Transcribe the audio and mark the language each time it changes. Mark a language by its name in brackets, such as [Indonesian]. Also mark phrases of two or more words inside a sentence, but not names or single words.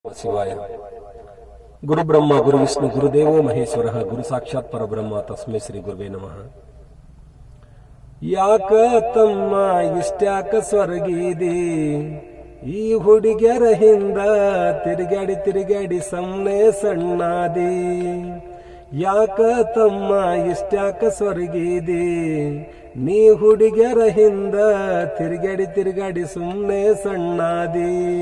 [Sanskrit] ಶಿವಾಯ. ಗುರು ಬ್ರಹ್ಮ ಗುರು ವಿಷ್ಣು ಗುರುದೇವೋ ಮಹೇಶ್ವರ ಗುರು ಸಾಕ್ಷಾತ್ ಪರಬ್ರಹ್ಮ ತಸ್ಮೈ ಶ್ರೀ ಗುರುವೇ ನಮಃ. [Kannada] ಯಾಕ ತಮ್ಮ ಇಷ್ಟ್ಯಾಕ ಸ್ವರ್ಗೀದಿ ಈ ಹುಡುಗ್ಯರ ಹಿಂದ ತಿರುಗಾಡಿ ತಿರುಗಾಡಿ ಸಮ್ನೆ ಸಣ್ಣಾದಿ. ಯಾಕ ತಮ್ಮ ಇಷ್ಟ್ಯಾಕ ಸ್ವರ್ಗೀದಿ ನೀ ಹುಡುಗ್ಯರ ಹಿಂದ ತಿರುಗಾಡಿ ತಿರುಗಾಡಿ ಸುಮ್ನೆ ಸಣ್ಣಾದಿ.